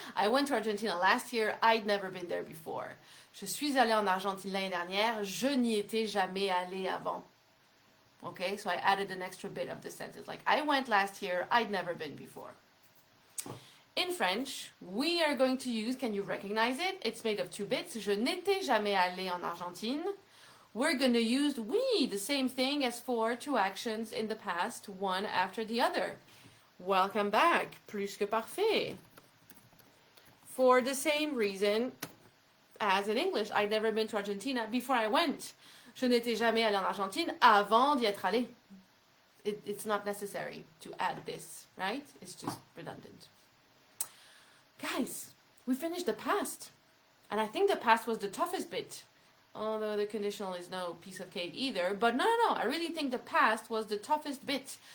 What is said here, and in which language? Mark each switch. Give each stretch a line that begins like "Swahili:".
English: I went to Argentina last year. I'd never been there before.
French: Je suis allée en Argentine l'année dernière. Je n'y étais jamais allée avant.
English: Okay, so I added an extra bit of the sentence. Like, I went last year, I'd never been before. In French, we are going to use, can you recognize it? It's made of two bits.
French: Je n'étais jamais allé en Argentine.
English: We're going to use oui, the same thing as for two actions in the past, one after the other. Welcome back. Plus que parfait. For the same reason as in English, I'd never been to Argentina before I went.
French: Je n'étais jamais allé en Argentine avant d'y être allé.
English: It's not necessary to add this, right? It's just redundant. Guys, we finished the past. And I think the past was the toughest bit. Although the conditional is no piece of cake either. But no. I really think the past was the toughest bit.